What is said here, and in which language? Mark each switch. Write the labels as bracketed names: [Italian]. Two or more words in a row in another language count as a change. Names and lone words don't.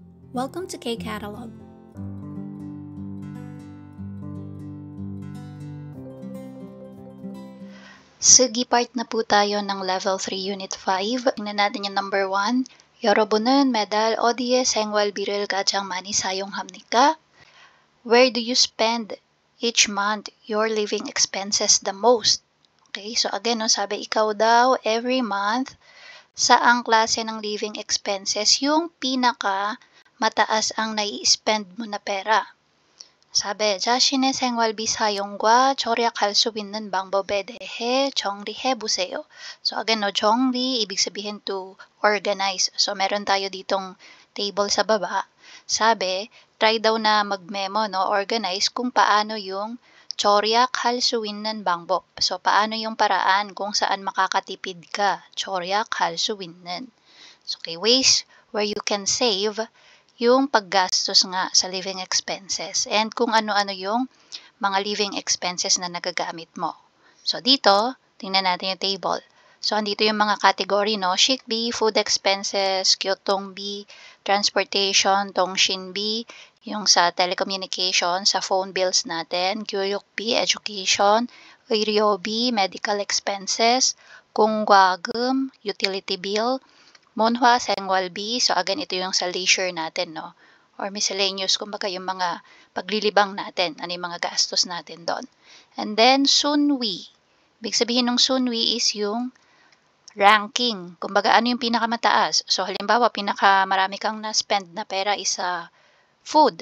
[English] Welcome to K-Catalog. [Filipino] Sige, part na po tayo ng Level 3 Unit 5. Tingnan natin yung number 1. [Korean] 여러분은 매달 어디에 생활비를 가장 많이 사용합니까? [English] Where do you spend each month your living expenses the most? Okay, so again, no, [Filipino] sabi ikaw daw, [English] every month, [Filipino] saang klase ng [English] living expenses [Filipino] yung pinaka mataas ang nai-spend mo na pera? [Korean] 사배 자신의 생활비 사용과 절약할 수 있는 방법에 대해 정리해 보세요. [English] So again, [Filipino] no, [Korean] 정리, [Filipino] ibig sabihin [English] to organize. [Filipino] So meron tayo ditong table sa baba. Sabi, try daw na mag-memo, no, organize kung paano yung [Korean] 절약할 수 있는 방법. [Filipino] So paano yung paraan kung saan makakatipid ka. [Korean] 절약할 수 있는. [English] So, okay, ways where you can save [Filipino] yung paggastos nga sa [English] living expenses [Filipino] and kung ano-ano yung mga [English] living expenses [Filipino] na nagagamit mo. So, dito, tingnan natin yung table. So, andito yung mga category, no? [Korean] 식비, [English] food expenses, [Korean] 교통비, transportation, 통신비, [Filipino] yung sa telecommunication, sa phone bills natin, [Korean] 교육비, education, 의료비, [English] medical expenses, [Korean] 공과금, [English] utility bill, [Korean] Monhwa, 생활비. [Filipino] So again, ito yung sa leisure natin, no? [English] Or miscellaneous, [Filipino] kumbaga yung mga paglilibang natin, ano yung mga gastos natin doon. And then, sunwi. Ibig sabihin ng sunwi is yung ranking. Kumbaga, ano yung pinakamataas? So, halimbawa, pinakamarami kang na-spend na pera is sa food.